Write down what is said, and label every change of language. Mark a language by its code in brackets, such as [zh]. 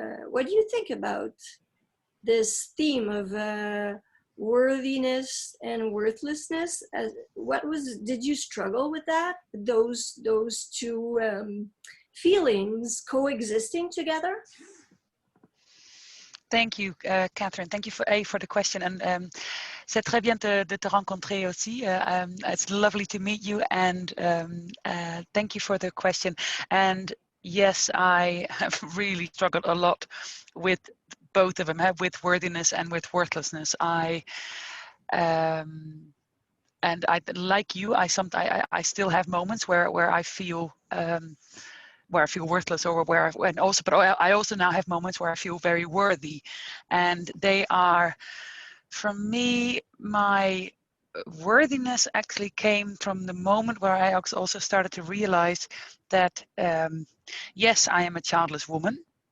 [en] What do you think about this theme of worthiness and worthlessness? Did you struggle with that? Those two feelings coexisting together? Thank you, Catherine. Thank you for the question. And [fr] c'est très bien de te rencontrer aussi. [en] It's lovely to meet you. And thank you for the question. And yes, I have really struggled a lot with both of them, with worthiness and with worthlessness. And I, like you, I still have moments where I feel worthless, or but I also now have moments where I feel very worthy, and they are, for me, my worthiness actually came from the moment where I also started to realize that yes, I am a childless woman.